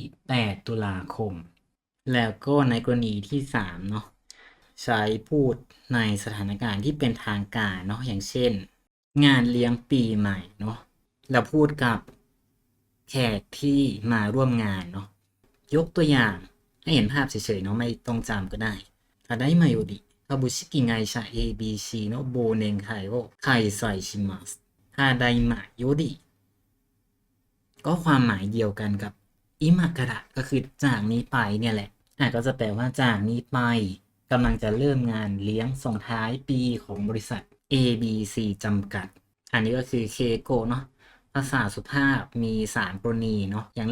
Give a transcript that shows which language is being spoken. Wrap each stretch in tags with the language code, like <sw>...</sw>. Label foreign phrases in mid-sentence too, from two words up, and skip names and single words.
<th>8 ตุลาคมแล้วก็ในกรณีที่3เนาะใช้พูดในสถานการณ์ที่เป็นทางการเนาะอย่างเช่นงานเลี้ยงปีใหม่เนาะเราพูดกับแขกที่มาร่วมงานเนาะยกตัวอย่างให้เห็นภาพเฉยๆเนาะไม่ต้องจำก็ได้</th> <ja>ただいまより株式会社 ABC の忘年会を開催します。ただいまより</ja> <th>ก็ความหมายเดียวกันกับอิมากระก็คือจากนี้ไปเนี่ยแหละก็จะแปลว่าจากนี้ไปกำลังจะเริ่มงานเลี้ยงส่งท้ายปีของบริษัท ABC จำกัด อันนี้ก็คือเคโกเนาะภาษาสุภาพมี3กรณีเนาะอย่างแร</th>